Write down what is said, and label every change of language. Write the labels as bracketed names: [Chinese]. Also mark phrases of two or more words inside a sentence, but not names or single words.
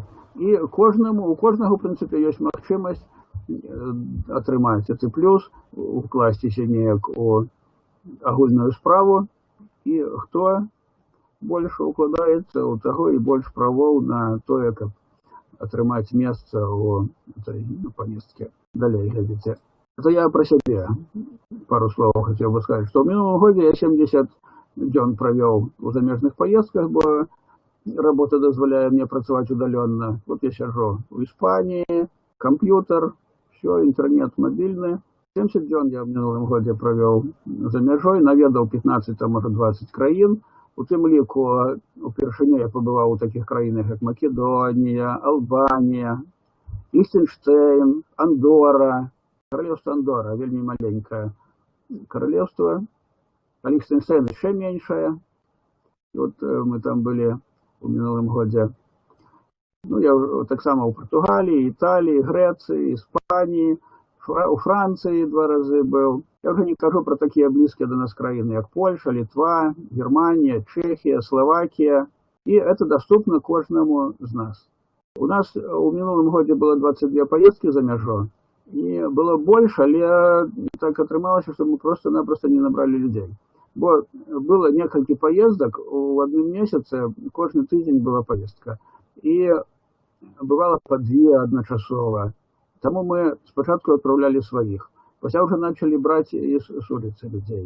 [Belarusian] І у кожнага, у прынцыпе, ёсць магчымасць атрымаць гэты плюс, укласціся неяк у агульную справу, і хто больш укладаецца, у таго і больш правоў на тое, каб атрымаць месца ў этой паездке. Далей глядзіце. Это я пра сябе пару словаў хацеў бы сказаць, што ў мінулым годзе я 70 дзён правёў у замежных паездках, бо работа дазваляе мне працаваць удалённа. Вот я сяджу у Іспаніі, камп'ютар, [Russian] все, интернет мобильный. [Belarusian] 70 дзён я в минулым годзе правёў за мяжой, наведаў 15, [Russian] а может [Belarusian] 20 краін. У тым ліку упершыню я пабываў у такіх краінах, як Македонія, Албанія, Ліхтенштейн, Андора, королевство Андора, вельмі маленькое королевство, а Ліхтенштейн [Russian] еще меньшее. И вот мы там были у минулым годзе. Ну, я так само у Португалии, Италии, Греции, Испании, у Франции 2 разы был. Я уже не кажу про такие близкие до нас краины, как Польша, Литва, Германия, Чехия, Словакия. И это доступно каждому из нас. У нас у минулым году было 22 поездки за мяжу. [Belarusian] І было больш, але так атрымалася, што мы просто-напросто не набралі людзей. Бо было некалькі паездак у адным месяцы, кожны тыдзень была паездка. І бывала па дзве адначасова. Таму мы спачатку адпраўлялі сваіх. Пасля ўжо началі браць з уліцы людзей.